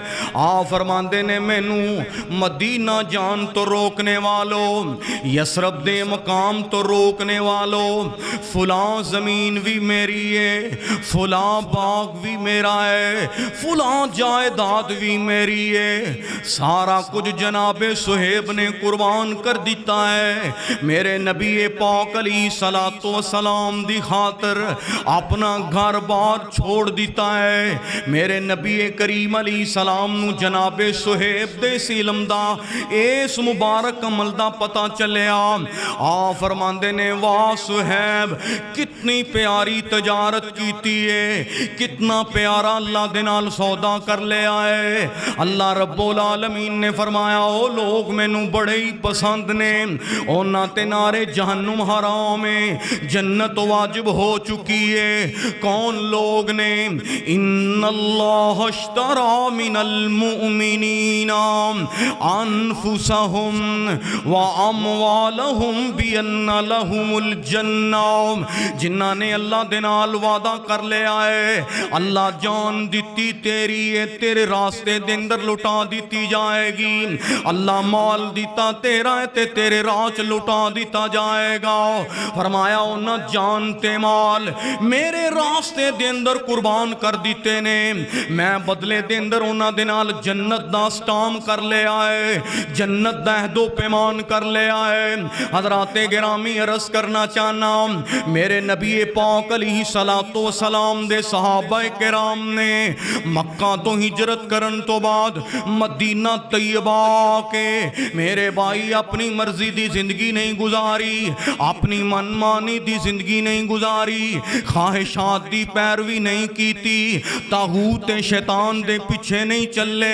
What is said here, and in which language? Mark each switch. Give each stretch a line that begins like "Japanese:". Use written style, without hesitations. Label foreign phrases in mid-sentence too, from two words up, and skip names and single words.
Punjabi: فرماندے نے مینوں مدینہ جان تو روکنے والوں، یسرب دے مقام تو روکنے والوں، فلاں زمین بھی میری ہے، فلاں باغ بھی میرا ہے، فلاں جائیداد بھی میری ہے، سارا کچھ جناب صہیب نے قربان کر دیتا ہے۔ میرے نبی پاک
Arabic: علیہ السلام
Punjabi: دی خاطر اپنا گھر بار چھوڑ دیتا ہے۔ میرے نبی کریم
Arabic: علیہ السلام
Punjabi: نو جناب صہیب دے سلم دا اس مبارک عمل دا پتہ چلیا۔ فرماندے نے واہ صہیب کتنی پیاری تجارت کیتی ہے، کتنا پیارا اللہ دے نال سودا کر لے آئے۔
Arabic: اللہ رب العالمین
Punjabi: نے فرمایا او لوگ مینوں بڑے ہی پسند نے، اونا تے نارے جہنم حرام ہے، جنت واجب ہو چکی ہے۔ کون لوگ نے؟
Arabic: ان اللہ اشترى من المؤمنین انفسہم واموالہم بان لہم الجنہ،
Punjabi: جنہاں نے اللہ دے نال وعدہ کر لے آئے اللہ جان دیتی تیری ہے، تیرے راستے دے اندر لٹا دیتی جائے گی، اللہ مال دیتا تیرا ہے تے تیرے راج لٹا دیتا جائے گا۔ فرمایا انہاں جان تے مال میرے راستے دے اندر قربان کر دیتے نے، میں بدلے دے اندر انہاں دے نال جنت دا سٹام کر لے آئے، جنت دا عہد و پیمان کر لے آئے۔ حضرات گرامی عرض کرنا چاہنا میرے نبی پاک
Arabic: علیہ السلام
Punjabi: دے صحابہ کرام نے مکہ تو ہجرت کرن تو بعد مدینہ طیبہ کے میرے بھائی اپنی مرضی دی زندگی نہیں گزاری، اپنی من مانی دی زندگی نہیں گزاری، خواہشات دی پیروی نہیں کیتی، طاغوت شیطان دے پیچھے نہیں چلے۔